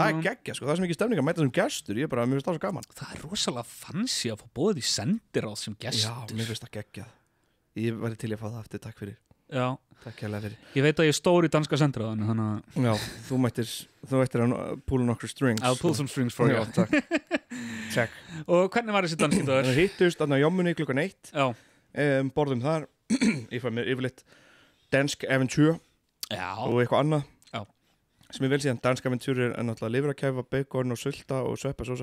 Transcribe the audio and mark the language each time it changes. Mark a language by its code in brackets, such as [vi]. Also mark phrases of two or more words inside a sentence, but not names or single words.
[is] Það er geggja, sko, það er sem ekki stemning að mæta sem gestur, mér finnst það svo gaman. Það er rosalega fancy að fá bóðið í sendiráð sem gestur. Já, mér finnst það geggjað. Ég væri til að fá það aftur, takk fyrir. Já. Takk hérlega fyrir. Ég veit að ég er stór í danska sendiráðinu, þannig að... Já, þú ættir að pull nokkur strings. [en] I'll pull some strings for you. [is] Já, takk. Check. Og hvernig var þessi danski dagur? Við hittust þarna á Jómmunni klukkan 1. Já. Borðum þar. Ég fæ mér yfirleitt dansk eventyr. Já. Og eitthvað annað. Já. Sem ég vel síðan, dansk eventyr er náttúrulega lifrakæfa, bacon og sulta og sveppasósa.